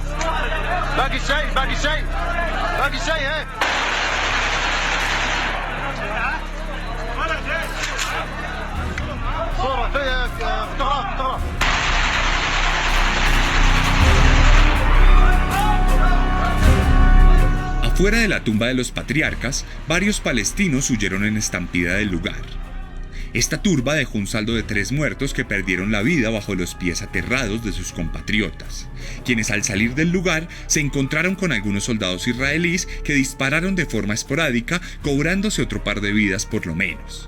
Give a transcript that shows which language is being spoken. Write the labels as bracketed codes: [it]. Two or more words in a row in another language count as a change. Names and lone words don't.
[ar] باقي شيء باقي شيء باقي شيء ايه صورة فوتوغراف [es] Afuera de la tumba de los patriarcas, varios palestinos huyeron en estampida del lugar. Esta turba dejó un saldo de 3 muertos que perdieron la vida bajo los pies aterrados de sus compatriotas, quienes al salir del lugar se encontraron con algunos soldados israelíes que dispararon de forma esporádica, cobrándose otro par de vidas por lo menos.